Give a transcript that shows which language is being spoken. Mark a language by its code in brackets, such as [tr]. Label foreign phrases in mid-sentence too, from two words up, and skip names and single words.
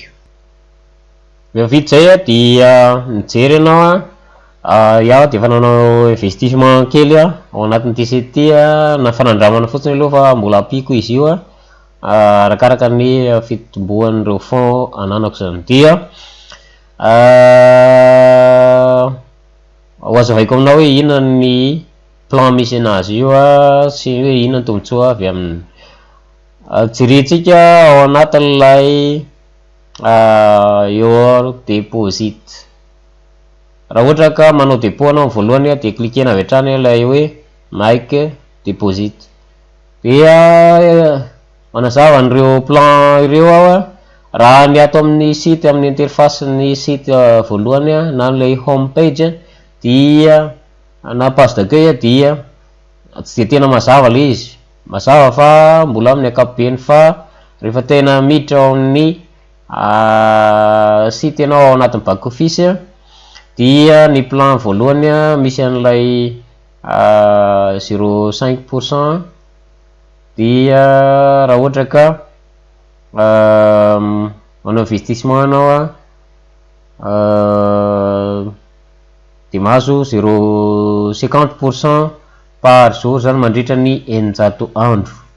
[mg] Vita zay dia mijery ianao iaho dia efa nanao investissement kely ao anatin'ity site ity na fanandramana fotsiny aloha fa mbola ampiko izy io arakaraka ny fitombohan'ireo fond ananako zany. Dia hoazavaiko aminao hoe inona ny plan misy anazy io sy hoe inona ny tombotsoa avy aminy. Jerentsika ao anatin'ilay [en] your deposit. [mg] Raha ohatra ka manao dépôt anao voalohany dia cliquena avy hatrany ilay hoe [en] make deposit. [mg] Dia manazava an'ireo plan ireo aho raha ny ato amin'ny site amin'ny interface ny site voalohany na ilay [en] home page [mg] dia na [fr] page d'accueil [mg] dia tsy dia tena mazava le izy, mazava fa mbola amin'ny ankapobeny, fa rehefa tena miditra ao amin'ny site ianao ao anatin'ny [en] back office [mg] dia ny plan voalohany misy an'ilay 0,5%. dia raha ohatra ka manao investissement anao dia mahazo 0,50% [fr] par jour [mg] zany mandritra ny 900 andro.